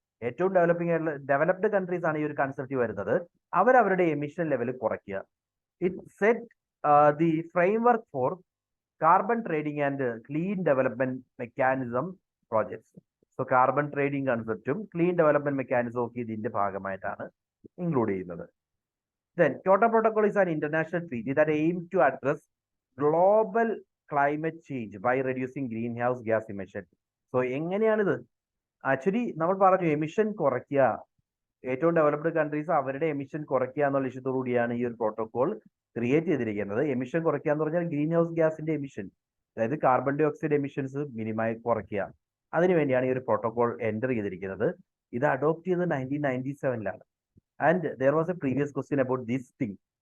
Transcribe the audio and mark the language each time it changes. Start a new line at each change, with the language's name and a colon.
Malayalam: ഏറ്റവും developed countries ആണ് ഈ ഒരു കൺസെപ്റ്റ് വരുന്നത്. അവരവരുടെ എമിഷൻ ലെവൽ കുറയ്ക്കുക.
English: It set the framework for carbon trading and clean development mechanism projects.
Malayalam: So carbon trading കൺസെപ്റ്റും clean development mechanism ഒക്കെ ഇതിന്റെ ഭാഗമായിട്ടാണ് ഇൻക്ലൂഡ് ചെയ്യുന്നത്.
English: Then Kyoto Protocol is an international treaty that aims to address global climate change by reducing greenhouse gas emission.
Malayalam: So എങ്ങനെയാണിത്? Actually നമ്മൾ പറഞ്ഞു emission കുറയ്ക്കുക, ഏറ്റവും developed countries അവരുടെ emission കുറയ്ക്കുക എന്നുള്ള ലക്ഷ്യത്തോടു കൂടിയാണ് ഈ ഒരു പ്രോട്ടോകോൾ ക്രിയേറ്റ് ചെയ്തിരിക്കുന്നത്. എമിഷൻ കുറയ്ക്കുക എന്ന് പറഞ്ഞാൽ ഗ്രീൻ ഹൗസ് ഗ്യാസിന്റെ എമിഷൻ, അതായത് കാർബൺ ഡൈ ഓക്സൈഡ് എമിഷൻസ് മിനിമമായി കുറയ്ക്കുക. അതിനുവേണ്ടിയാണ് ഈ ഒരു പ്രോട്ടോകോൾ എൻ്റർ ചെയ്തിരിക്കുന്നത്. ഇത് അഡോപ്റ്റ് ചെയ്തത് 1997
English: And there was a previous question about this thing.